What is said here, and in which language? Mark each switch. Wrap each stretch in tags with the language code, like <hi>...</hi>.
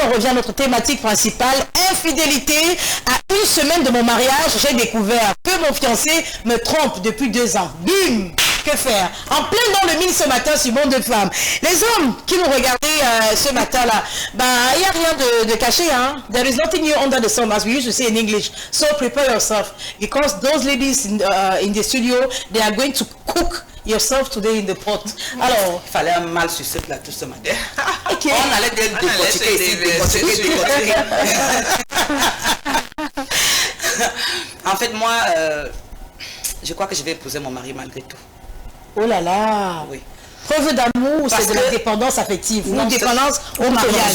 <fr>On revient à notre thématique principale, infidélité. À une semaine de mon mariage, j'ai découvert que mon fiancé me trompe depuis 2 ans. Bim! Que faire? En plein dans le mille ce matin sur Monde de Femmes. Les hommes qui nous regardaient ce matin-là, il n'y a rien de caché. Hein?</fr> <en>There is nothing new under the sun, as we used to say in English. So prepare yourself, because those ladies in the studio, they are going to cook yourself today in the pot.</en> <fr>Alors, il fallait un mal sur cette là tout ce matin. Okay. On allait décortiquer ici, décortiquer. En fait, moi, je crois que je vais épouser mon mari malgré tout. Oh là là. Oui. Preuve d'amour, c'est de la dépendance affective. Ou dépendance au mariage.</fr>